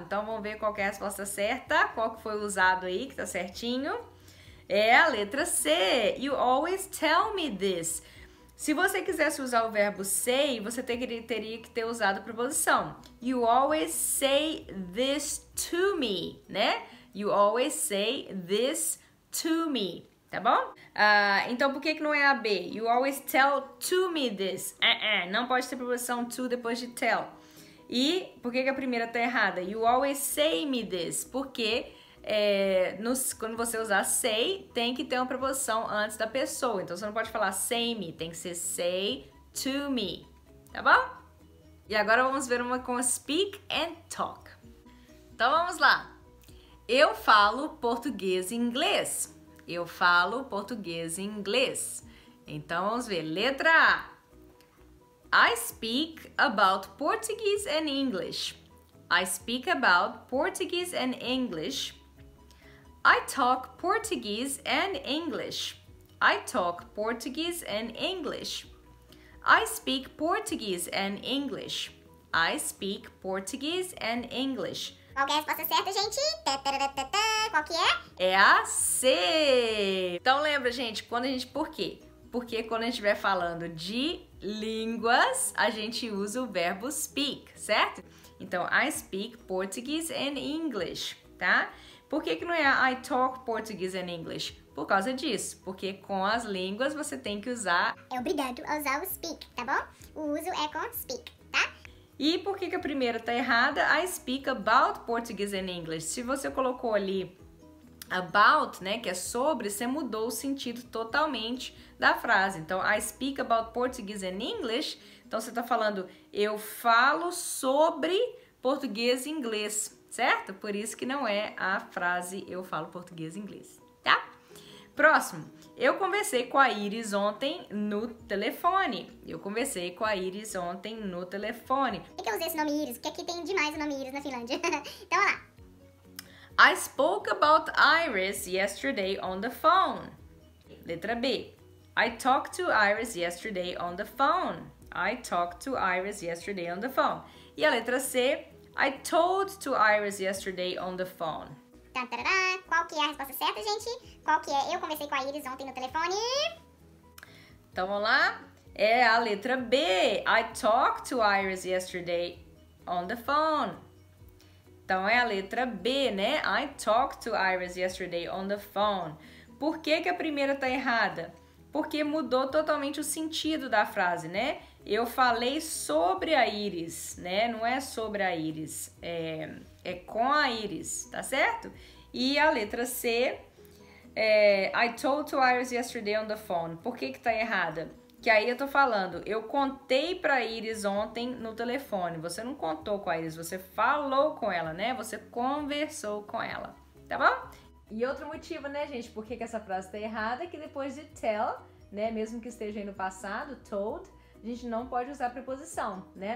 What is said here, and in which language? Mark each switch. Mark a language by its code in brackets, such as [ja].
[pt] Então vamos ver qual que é a resposta certa, qual que foi usado aí, que tá certinho. É a letra C. [en] You always tell me this. [pt] Se você quisesse usar o verbo say, você teria que ter usado a preposição. [en] You always say this to me, né? You always say this to me. [pt] Tá bom? Então, por que não é a B? [en] You always tell to me this. [pt] Não pode ter preposição to depois de tell. E por que a primeira tá errada? [en] You always say me this. [pt] Porque quando você usar say, tem que ter uma preposição antes da pessoa. Então, você não pode falar say me. Tem que ser say to me. Tá bom? E agora vamos ver uma com speak and talk. Então, vamos lá. Eu falo português e inglês. Eu falo português e inglês. Então, vamos ver. Letra A. [en] I speak about Portuguese and English. I speak about Portuguese and English. I talk Portuguese and English. I talk Portuguese and English. I speak Portuguese and English. I speak Portuguese and English. [pt] Qual que é a resposta certa, gente? Qual que é? É a C. Então lembra, gente, por quê? Porque quando a gente estiver falando de línguas, a gente usa o verbo speak, certo? [en] Então, I speak Portuguese and English, tá? [pt] Por que não é [en] I talk Portuguese and English? [pt] Por causa disso, porque com as línguas você tem que usar... É obrigado a usar o speak, tá bom? O uso é com speak, tá? E por que a primeira tá errada? [en] I speak about Portuguese and English. [pt] Se você colocou ali about, né, que é sobre, você mudou o sentido totalmente da frase. [en] Então, I speak about Portuguese and English. [pt] Então, você tá falando, eu falo sobre português e inglês, certo? Por isso que não é a frase eu falo português e inglês, tá? Próximo. Eu conversei com a Iris ontem no telefone. Eu conversei com a Iris ontem no telefone. Por que eu usei esse nome Iris? Porque aqui tem demais o nome Iris na Finlândia. Então, olha lá. [en] I spoke about Iris yesterday on the phone. [pt] Letra B. [en] I talked to Iris yesterday on the phone. I talked to Iris yesterday on the phone. [pt] E a letra C. [en] I told to Iris yesterday on the phone. Tarará. [pt] Qual que é a resposta certa, gente? Qual que é? Eu conversei com a Iris ontem no telefone. Então, vamos lá. É a letra B. [en] I talked to Iris yesterday on the phone. [pt] Então, é a letra B, né? [en] I talked to Iris yesterday on the phone. [pt] Por que que a primeira tá errada? Porque mudou totalmente o sentido da frase, né? Eu falei sobre a Iris, né? Não é sobre a Iris, é com a Iris, tá certo? E a letra C, [en] I told to Iris yesterday on the phone. [pt] Por que que tá errada? Que aí eu tô falando, eu contei pra Iris ontem no telefone. Você não contou com a Iris, você falou com ela, né? Você conversou com ela, tá bom? E outro motivo, né, gente, por que que essa frase tá errada é que depois de tell, né, mesmo que esteja aí no passado, told, a gente não pode usar preposição, né?